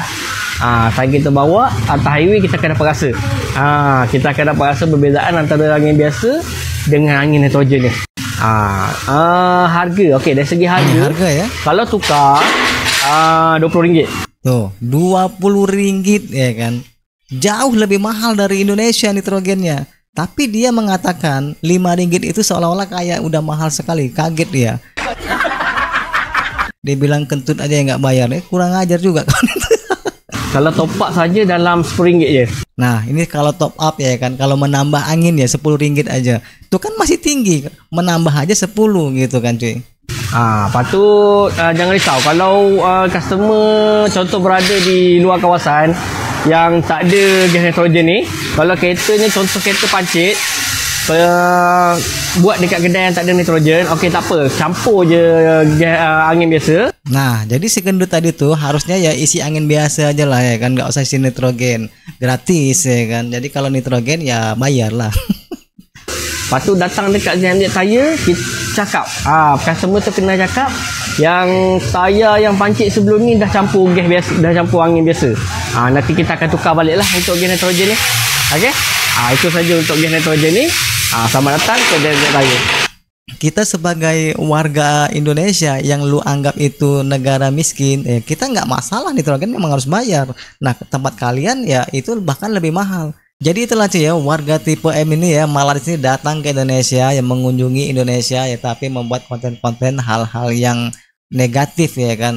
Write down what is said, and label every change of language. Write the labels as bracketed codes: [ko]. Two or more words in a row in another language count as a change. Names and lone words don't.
[ms] Time kita bawa atas highway kita akan dapat rasa. Kita akan dapat rasa perbezaan antara angin biasa dengan angin nitrogen ni. Harga, okey, dari segi harga ya. kalau tukar RM20. [id] Tuh, RM20 ya kan. Jauh lebih mahal dari Indonesia nitrogennya. Tapi dia mengatakan RM5 itu seolah-olah kayak udah mahal sekali. Kaget dia. Dia bilang kentut aja yang nggak bayar. Kurang ajar juga. [ms] Kalau [en] top up [ms] saja dalam RM10 je. [id] Nah, ini kalau [en] top up [id] ya kan. Kalau menambah angin ya RM10 aja. Itu kan masih tinggi. Menambah aja 10 gitu kan cuy. [ms] Lepas tu jangan risau kalau customer contoh berada di luar kawasan yang tak ada gas nitrogen ni. Kalau keretanya contoh kereta pancit buat dekat kedai yang tak ada nitrogen, okey tak apa, campur je gas, angin biasa. [id] Nah, jadi si gendut tadi tuh harusnya ya isi angin biasa aja lah ya kan, nggak usah isi nitrogen, gratis ya kan. Jadi kalau nitrogen ya bayar lah. [ms] Lepas tu datang dekat Zendik Tire, kita cakap customer tu kena cakap yang tayar yang pancit sebelum ni dah campur gas biasa, dah campur angin biasa. Nanti kita akan tukar balik lah untuk gas nitrogen ni. Okey, itu saja untuk gas nitrogen ni. Selamat datang ke Zendik Tire. [id] Kita sebagai warga Indonesia yang lu anggap itu negara miskin, kita nggak masalah, nitrogen memang harus bayar. Nah, tempat kalian ya itu bahkan lebih mahal. Jadi itulah cuy ya, warga tipe M ini ya malah di sini datang ke Indonesia, yang mengunjungi Indonesia ya, tapi membuat konten-konten hal-hal yang negatif ya kan.